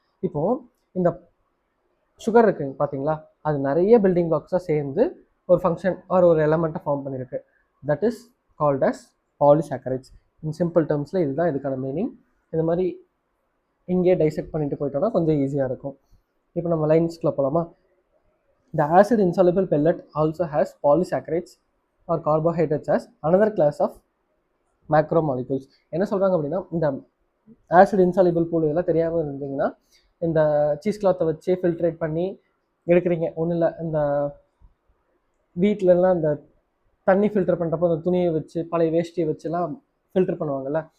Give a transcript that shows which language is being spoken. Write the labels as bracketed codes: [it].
[ta] இப்போது இந்த சுகர் இருக்குங்க பார்த்தீங்களா, அது நிறைய பில்டிங் பிளாக்ஸாக சேர்ந்து ஒரு ஃபங்க்ஷன் ஒரு எலமெண்ட்டை ஃபார்ம் பண்ணியிருக்கு. [en] That is called as polysaccharides. In simple டேர்ம்ஸில் [ta] இதுதான் இதுக்கான [en] Meaning. [ta] இந்த மாதிரி இங்கே டைசெக்ட் பண்ணிட்டு போயிட்டோம்னா கொஞ்சம் ஈஸியாக இருக்கும். இப்போ நம்ம லைன்ஸ்குள்ளே போகலாமா? [en] The acid insoluble pellet also has polysaccharides or carbohydrates as another class of macromolecules. [ta] என்ன சொல்கிறாங்க அப்படின்னா, இந்த ஆசிட் இன்சாலிபிள் பூல் இதெல்லாம் தெரியாமல் இருந்தீங்கன்னா, இந்த சீஸ் கிளாத்தை வச்சு ஃபில்ட்ரேட் பண்ணி எடுக்கிறீங்க. ஒன்றும் இல்லை, இந்த வீட்டிலலாம் இந்த தண்ணி ஃபில்டர் பண்ணுறப்போ அந்த துணியை வச்சு பழைய வேஷ்டியை வச்சுலாம் ஃபில்டர் பண்ணுவாங்கள்ல.